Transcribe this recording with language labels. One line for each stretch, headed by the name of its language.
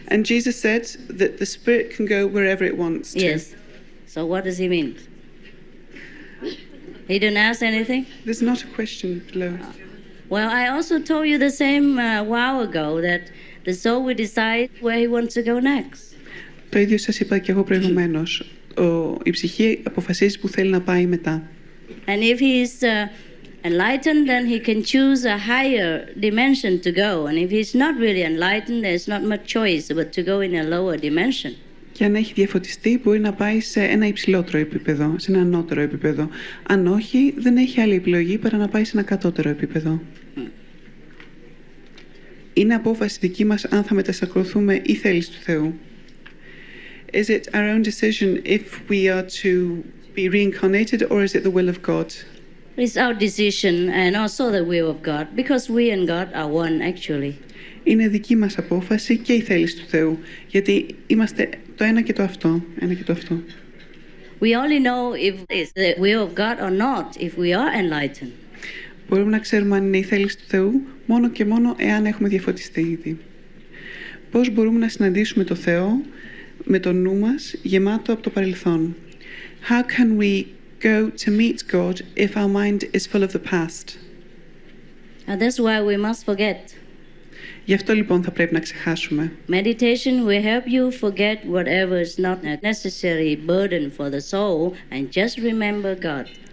English: And Jesus said that the spirit can go wherever it wants to. Yes. So what does he mean? He didn't ask anything? There's not a question below. Well, I also told you the same a while ago, that the soul will decide where he wants to go next.
Greek: Το ίδιο σας είπα και εγώ προηγουμένως. Η ψυχή αποφασίζει που θέλει να πάει μετά.
English: And if he's enlightened, then he can choose a higher dimension to go. And if he's not really enlightened, there's not much choice but to go in a lower dimension.
Greek: Και αν έχει διαφωτιστεί, μπορεί να πάει σε ένα υψηλότερο επίπεδο, σε ένα ανώτερο επίπεδο. Αν όχι, δεν έχει άλλη επιλογή παρά να πάει σε ένα κατώτερο επίπεδο. Είναι απόφαση δική μας αν θα μετασακρωθούμε ή θέληση του Θεού.
English: Is it our own decision if we are to be reincarnated, or is it the will of God? It's our decision and also the will of God, because we and God are one actually.
Greek: Είναι δική μας απόφαση και η θέληση του Θεού, γιατί είμαστε το ένα και το αυτό, ένα και το αυτό.
English: We only know if it's the will of God or not if we are enlightened.
Greek: Μπορούμε να ξέρουμε αν είναι η θέληση του Θεού μόνο και μόνο εάν έχουμε διαφωτιστεί ήδη. Πώς μπορούμε να συναντήσουμε το Θεό με το νου μας γεμάτο από το παρελθόν?
English: How can we go to meet God if our mind is full of the past? And that's why we must forget.
Greek: Γι' αυτό λοιπόν θα πρέπει να ξεχάσουμε.
English: Meditation will help you forget whatever is not a necessary burden for the soul and just remember God.